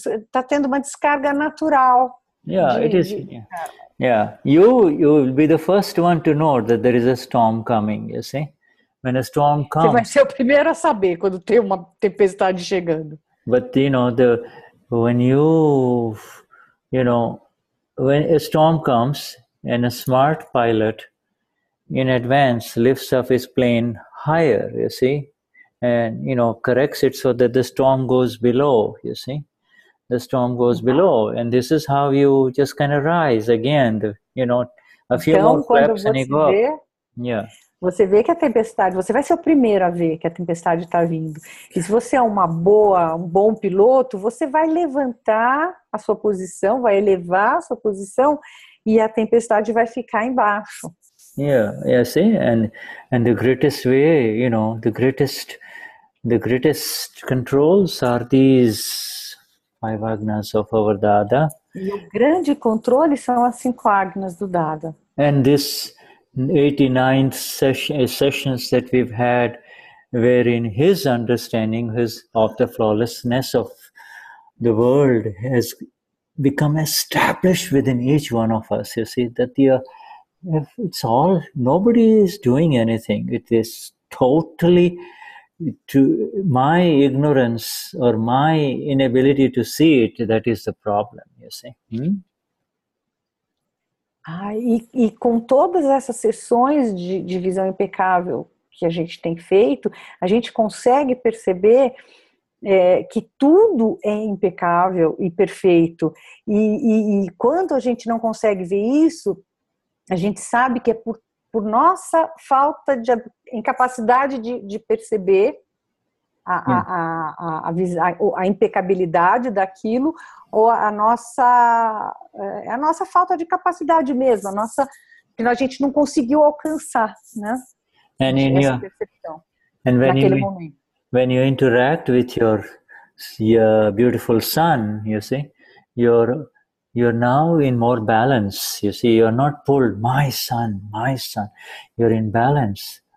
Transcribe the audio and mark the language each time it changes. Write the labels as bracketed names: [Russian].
[Portuguese] Tá tendo uma descarga natural. [English] Yeah, it is. Yeah, you will be the first one to know that there is a storm coming, you see. When a storm comes. [Portuguese] Você vai ser o primeiro a saber quando tem uma tempestade chegando. [English] But when a storm comes and a smart pilot in advance lifts up his plane higher, you see, and corrects it so that the storm goes below, you see. The storm goes below, and this is how you just kind of rise again, a few more flaps and you go up. Yeah. [Portuguese] Você vê que a tempestade, você vai ser o primeiro a ver que a tempestade está vindo. E se você é um bom piloto, você vai levantar a sua posição, vai elevar a sua posição e a tempestade vai ficar embaixo. [English] Yeah, see, and the greatest way, the greatest controls are these 5 agnas of our Dada. [Portuguese] E o grande controle são as 5 agnas do Dada. [English] And this 89th sessions that we've had, wherein his understanding of the flawlessness of the world has become established within each one of us. You see, that it's all, nobody is doing anything. It is totally to my ignorance or my inability to see it, that is the problem, you see. [Portuguese] E com todas essas sessões de visão impecável que a gente tem feito, a gente consegue perceber que tudo é impecável e perfeito. E quando a gente não consegue ver isso, a gente sabe que é por nossa falta de incapacidade de perceber a impecabilidade daquilo, ou a nossa falta de capacidade mesmo, que a gente não conseguiu alcançar, né? Essa percepção naquele momento. [English] When you interact with your beautiful son, you see, you're now in more balance. You see, you're not pulled, my son, you're in balance.